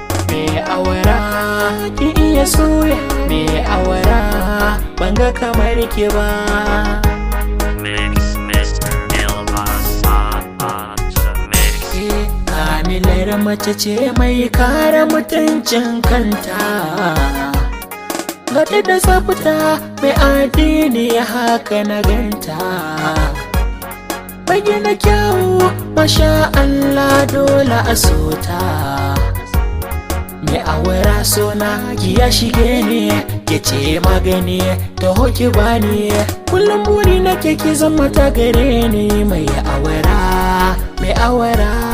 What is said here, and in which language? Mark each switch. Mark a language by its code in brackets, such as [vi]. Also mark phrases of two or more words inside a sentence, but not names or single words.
[ha] Me awara. Ki iya soya. Me awara. Ban ga kamar ki ba. [en] Mix, Mister Elvis on, on the mix. [ha] Eh, kamilar mace ce mai kare mutuncin kanta. Ga ta da tsafta mai addini haka na ganta. Mai gina kyawu, [ar] ما شاء الله [ha] dole a so ta. Me awara so na ki ya shige ni, ki ce magani, taho ki bani. Kullum buri nake ki zama ta gare ni, mai awara, mai awara.